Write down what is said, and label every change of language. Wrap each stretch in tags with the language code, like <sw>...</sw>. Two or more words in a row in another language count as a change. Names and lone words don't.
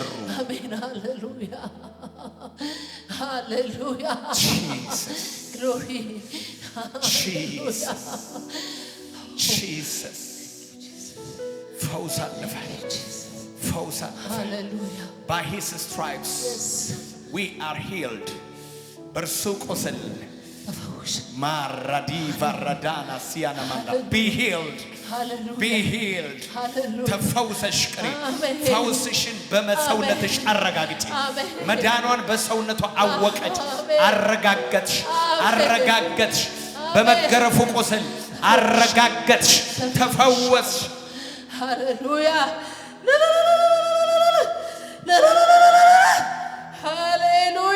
<am>አሜን። ሃሌሉያ ሃሌሉያ ጂሰስ ግሎሪ ጂሰስ ጂሰስ ፈውስ አለፈ፣ ፈውስ አለፈ። ሃሌሉያ</am> <en>By his stripes we are healed.</en> <am>በእርሱ ቁስል ማራዲ ቫራዳና ሲያና ማንዳ</am> <en>be healed, be healed.</en> <am>ተፈውሰሽ ቅሪ። ፈውስሽን በመሰውነትሽ አረጋግጪ። መዳኗን በሰውነቷ አወቀች፣ አረጋገጥሽ፣ አረጋገጥሽ። በመገረፉ ቁስል አረጋገጥሽ፣ ተፈወስሽ። ሃሌሉያ ሃሌሉያ።</am>